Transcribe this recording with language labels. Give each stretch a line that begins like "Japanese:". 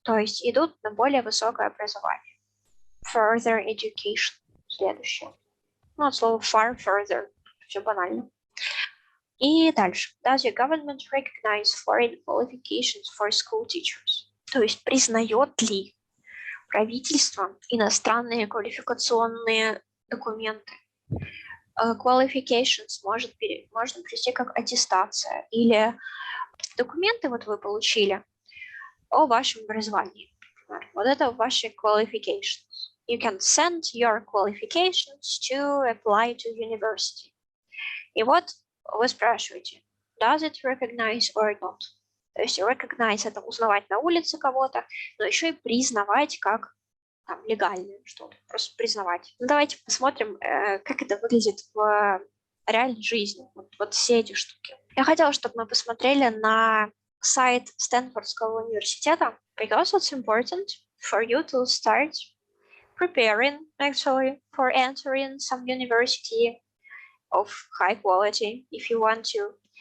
Russian: То есть идут на более высокое образование.
English: Further education.
Russian: Следующее. Ну, от слова
English: far further.
Russian: Все банально. И дальше.
English: Does your government recognize foreign qualifications for school teachers?
Russian: То есть признает ли правительство иностранные квалификационные документы? Qualifications можно перевести как аттестация или документы вот вы получили о вашем образовании. Вот это ваши qualifications.
English: You can send your qualifications to apply to university.
Russian: И вот вы спрашиваете,
English: does it recognize or not?
Russian: То есть recognize — это узнавать на улице кого-то, но еще и признавать как там, легальное что-то, просто признавать. Ну, давайте посмотрим, как это выглядит в реальной жизни, вот все эти штуки. Я хотела, чтобы мы посмотрели на сайт Стэнфордского университета,
English: because it's important for you to start preparing actually for entering some university of high quality if you want to.